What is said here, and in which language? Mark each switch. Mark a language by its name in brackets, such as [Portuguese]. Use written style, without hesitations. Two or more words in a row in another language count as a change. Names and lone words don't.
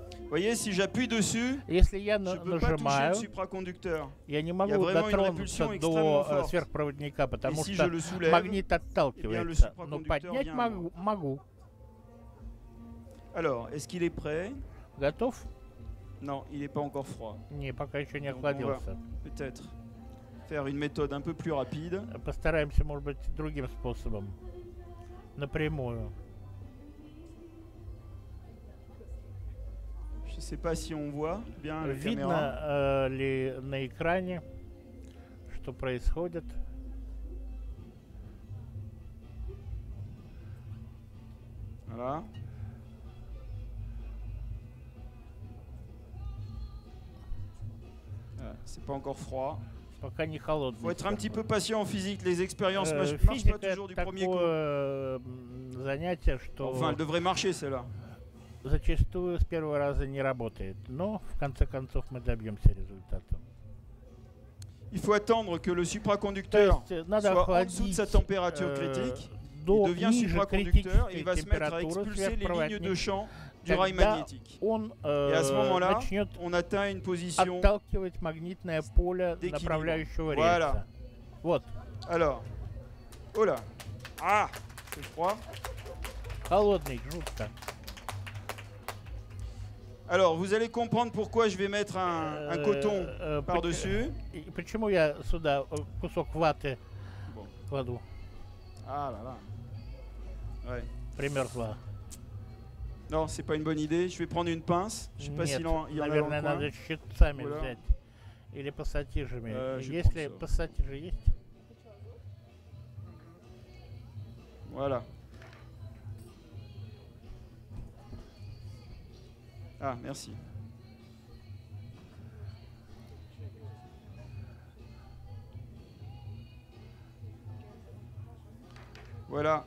[French] voyez, si j'appuie dessus, [Russian] Если я [French] je peux pas toucher le [Russian] нажимаю, [French] supraconducteur. [Russian] я не [French] Il y a [Russian] могу [French] vraiment une [Russian] дотронуться [French] répulsion extrêmement [Russian] до [French] forte. [Russian] сверхпроводника, [French] Et [Russian] потому [French] si je [Russian] что [French] le soulève, [Russian] магнит [French] eh bien, le [Russian] отталкивается. Но [French] supraconducteur [Russian] поднять [French] vient. [Russian] могу. [French] Alors, est-ce qu'il est prêt? [Russian] Готов? [French] Non, il n'est pas encore froid. [Russian] Не, пока еще не [French] Donc, on va [Russian] охладился. [French] peut-être faire une méthode un peu plus rapide. [Russian] Постараемся, может быть, другим способом. Напрямую. [French] Je ne sais pas si on voit bien la caméra. [Russian] Видно ли на экране, что происходит? [French] Voilà. C'est pas encore froid. [Russian] Пока не холодный. [French] Faut être un petit peu patient en physique. Les expériences marchent [Russian] Физика [French] pas toujours du premier coup. [Russian] такое занятие, что [French] Enfin, elle devrait marcher celle-là. [Russian] зачастую с первого раза не работает. Но в конце концов мы добьемся результата. [French] Il faut attendre que le supraconducteur soit en dessous de sa température critique. Il devient supraconducteur et il va se mettre à expulser les lignes de champ du rail magnétique. Et à ce moment-là, on atteint une position [Russian] отталкивать магнитное поле направляющего рельса. Вот. [French] Alors, oh là, ah, c'est froid. [Russian] Холодный, жутко. [French] Alors, vous allez comprendre pourquoi je vais mettre un coton par-dessus. [Russian] Почему я сюда кусок ваты кладу? [French] Ah là là. Ouais. [Russian] Примерзла. [French] Non, c'est pas une bonne idée. Je vais prendre une pince. Je sais pas s'il y en a dans [Russian] наверное, [French] le coin. [Russian] надо щипцами [French] Voilà. [Russian] взять. Или пассатижами. [French] je [Russian] Если [French] prends ça. [Russian] пассатижи есть? [French] Voilà. Ah, merci. Voilà.